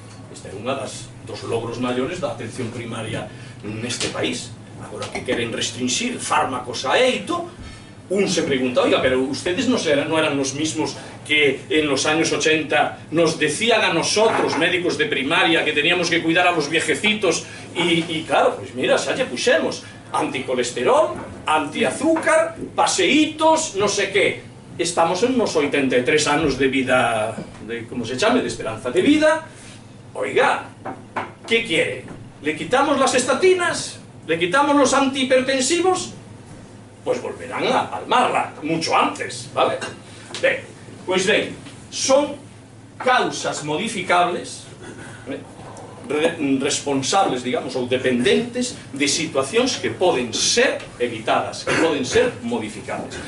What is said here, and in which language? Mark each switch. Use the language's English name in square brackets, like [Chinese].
[Galician] Este é unha dos logros maiores da atención primaria neste país. Agora que queren restringir fármacos a eito, [Spanish] un se pregunta, oiga, pero ustedes no eran los mismos que en los años 80 nos decían a nosotros, médicos de primaria, que teníamos que cuidar a los viejecitos, y claro, pues mira, [Galician] xa lle puxemos anticolesterol, antiazúcar, paseitos, [Spanish] no sé qué. Estamos en unos 83 anos de vida, ¿cómo se llame?, de esperanza de vida. Oiga, ¿qué quiere? ¿Le quitamos las estatinas? ¿Le quitamos los antihipertensivos? Pues volverán a palmarla mucho antes, ¿vale? [Galician] Ben, pois ben, son causas modificables, responsables, digamos, ou dependentes de situacións que poden ser evitadas, que poden ser modificables.